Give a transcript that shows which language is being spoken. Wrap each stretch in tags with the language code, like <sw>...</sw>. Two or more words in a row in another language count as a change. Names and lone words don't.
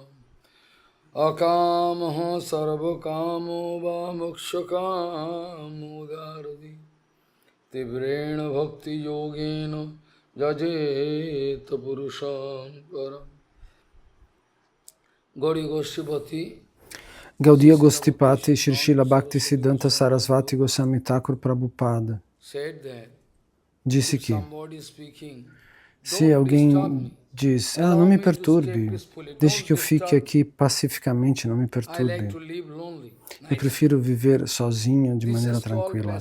<sa>अकामः सर्वकामो वामोक्षकामो दरधि तीव्रेण भक्ति योगेनो जजेत् पुरुषोत्तमम्.</sa> <pt>Gauri Goshtipati Gaudiya Gostipati Shri Srila Bhaktisiddhanta Sarasvati Goswami Thakur Prabhupada disse que se alguém diz, não me perturbe, deixe que eu fique aqui pacificamente, não me perturbe. Eu prefiro viver sozinho de maneira tranquila.</pt>